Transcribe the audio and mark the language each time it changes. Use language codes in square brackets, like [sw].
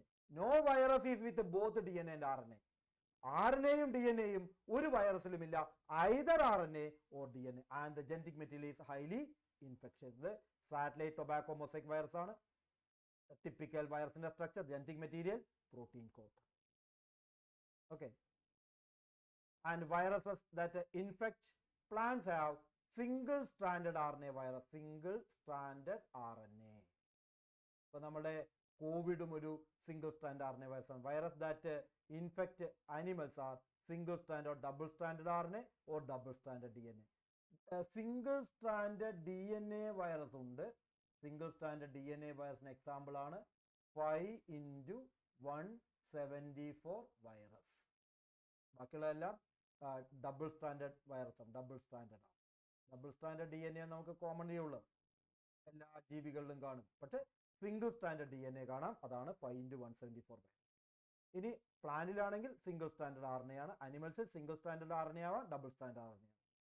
[en] No virus is with both DNA and RNA. [ml] RNAയും DNAയും ഒരു വൈറസിലുമില്ല. [en] Either RNA or DNA. And the genetic material is highly infectious. [ml] ഇത് satellite tobacco mosaic virus ആണ്. Typical വൈറസിന്റെ structure, genetic material, protein coat. Okay. [en] And viruses that infect plants have single-stranded RNA virus. Single-stranded RNA. [ml] ഇപ്പൊ നമ്മുടെ കോവിഡും ഒരു single-stranded RNA virus ആണ്. [en] Virus that infect animals are single-stranded or double-stranded RNA or double-stranded DNA. [ml] Single-stranded DNA virus ഉണ്ട്. Single-stranded DNA virusന് example ആണ് 5x174 virus. ബാക്കിയുള്ളതെല്ലാം double standard virus ആണ്. Double standard DNA നമുക്ക് കോമൺലി ഉള്ളത്, എല്ലാ ജീവികളിലും കാണും. പക്ഷെ സിംഗിൾ സ്റ്റാൻഡേർഡ് DNA കാണാം. അതാണ് 5x174 വൈറസ്. ഇനി പ്ലാന്റിലാണെങ്കിൽ സിംഗിൾ സ്റ്റാൻഡേർഡ് RNA ആണ്. അനിമൽസിൽ സിംഗിൾ സ്റ്റാൻഡേർഡ് RNA ആവാം, ഡബിൾ സ്റ്റാൻഡേർഡ് RNA ആവാം.